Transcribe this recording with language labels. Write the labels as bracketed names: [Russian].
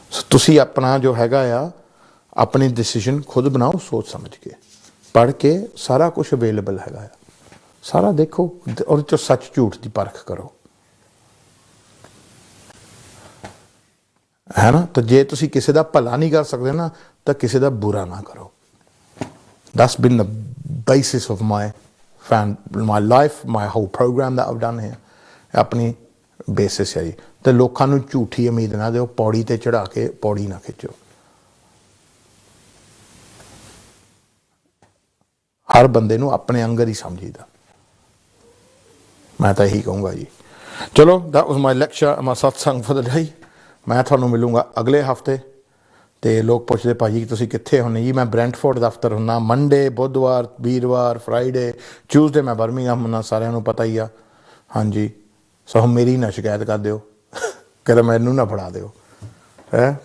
[Punjabi] ਤੁਸੀਂ ਆਪਣਾ ਜੋ ਹੈਗਾ ਆ ਆਪਣੀ ਡਿਸੀਜਨ ਖੁਦ ਬਣਾਓ, ਸੋਚ ਸਮਝ ਕੇ, ਪੜ੍ਹ ਕੇ। ਸਾਰਾ ਕੁਝ ਅਵੇਲੇਬਲ ਹੈਗਾ ਆ, ਸਾਰਾ ਦੇਖੋ, ਉਹਦੇ 'ਚੋਂ ਸੱਚ ਝੂਠ ਦੀ ਪਰਖ ਕਰੋ, ਹੈ ਨਾ। ਤਾਂ ਜੇ ਤੁਸੀਂ ਕਿਸੇ ਦਾ ਭਲਾ ਨਹੀਂ ਕਰ ਸਕਦੇ ਨਾ, ਤਾਂ ਕਿਸੇ ਦਾ ਬੁਰਾ ਨਾ ਕਰੋ। [English] That's been the basis of my life, my whole program that I've done here. [Punjabi] ਆਪਣੀ ਬੇਸਿਸ ਹੈ ਜੀ। ਤੇ ਲੋਕਾਂ ਨੂੰ ਝੂਠੀ ਉਮੀਦ ਨਾ ਦਿਓ, ਪੌੜੀ ਤੇ ਚੜਾ ਕੇ ਪੌੜੀ ਨਾ ਖਿੱਚੋ। ਹਰ ਬੰਦੇ ਨੂੰ ਆਪਣੇ ਅੰਗਰ ਹੀ ਸਮਝੀਦਾ, ਮੈਂ ਤਾਂ ਇਹੀ ਕਹੂੰਗਾ ਜੀ। [English] ਚਲੋ, that was my lecture, my satsang for the day. [Punjabi] ਮੈਂ ਤੁਹਾਨੂੰ ਮਿਲੂੰਗਾ ਅਗਲੇ ਹਫ਼ਤੇ। ਤੇ ਲੋਕ ਪੁੱਛਦੇ ਭਾਜੀ ਤੁਸੀਂ ਕਿੱਥੇ ਹੁੰਦੇ ਜੀ? ਮੈਂ ਬ੍ਰੈਂਟਫੋਰਡ ਦਫ਼ਤਰ ਹੁੰਦਾ, ਮੰਡੇ, ਬੁੱਧਵਾਰ, ਵੀਰਵਾਰ, ਫਰਾਈਡੇ, ਟਿਊਜ਼ਡੇ ਮੈਂ ਬਰਮਿੰਘਮ ਹੁੰਦਾ, ਸਾਰਿਆਂ ਨੂੰ ਪਤਾ ਹੀ ਆ। ਹਾਂਜੀ, ਸੋ ਮੇਰੀ ਨਾ ਸ਼ਿਕਾਇਤ ਕਰ ਦਿਓ, ਕਦੇ ਮੈਨੂੰ ਨਾ ਫੜਾ ਦਿਓ, ਹੈ।